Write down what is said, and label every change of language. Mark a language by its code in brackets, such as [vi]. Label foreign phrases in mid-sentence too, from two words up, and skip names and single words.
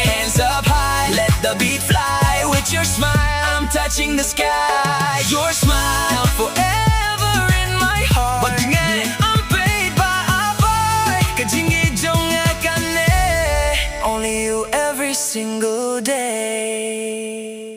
[en] Hands up high, let the beat fly. With your smile, I'm touching the sky. Your smile, forever in my heart. But I'm paid by a boy. [kha] Ka jingïeid jong ka ne. [en] Only you every single day.